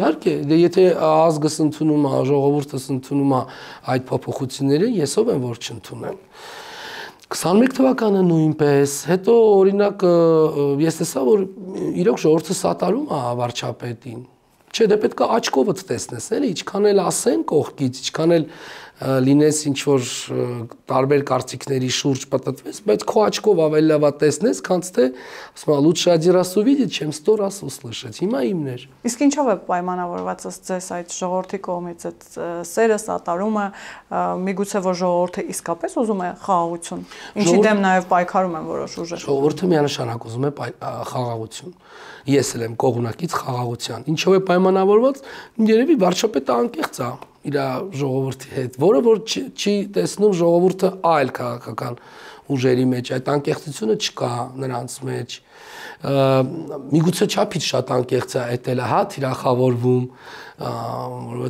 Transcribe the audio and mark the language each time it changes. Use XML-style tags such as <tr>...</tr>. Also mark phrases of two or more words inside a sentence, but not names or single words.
<hy>Իհարկե, դե եթե ազգս ընդունում է, ժողովուրդս ընդունում է այդ փոփոխությունները, ես ով եմ որ չընդունեմ։ 21 թվականը նույնպես, հետո օրինակ ես տեսա, որ իրոք ժողովուրդը սատարում է վարչապետին։ Չէ, դե պետք է աչքովդ տեսնես, էլի, ինչքան էլ ասեն կողքից, ինչքան էլ լինես ինչ որ տարբեր կարծիքների շուրջ պատտվես, բայց քո աչքով ավելի լավ տեսնես, քան թե ասում եմ</hy> <ru>лучше один раз увидеть, чем 100 раз услышать։</ru> <hy>Հիմա իմն էր։ Իսկ ինչով է պայմանավորված ձեզ այդ ժողովրդի կողմից այդ սերը, սատարումը, միգուցե որ ժողովուրդը իսկապես ուզում է խաղաղություն, ինչի դեմ նաև պայքարում են որոշ ուժեր։ Ժողովուրդը միանշանակ ուզում է խաղաղություն։ Ես էլ եմ կողմնակից խաղաղության։ Ինչով է պայմանավորված, երևի վարչապետը անկեղծ է իր ժողովրդի հետ, որը որ չի տեսնում ժողովուրդը այլ քաղաքական ուժերի մեջ, այդ անկեղծությունը չկա նրանց մեջ։ Միգուցե չափից շատ անկեղծ է, էդ էլ է հա</hy>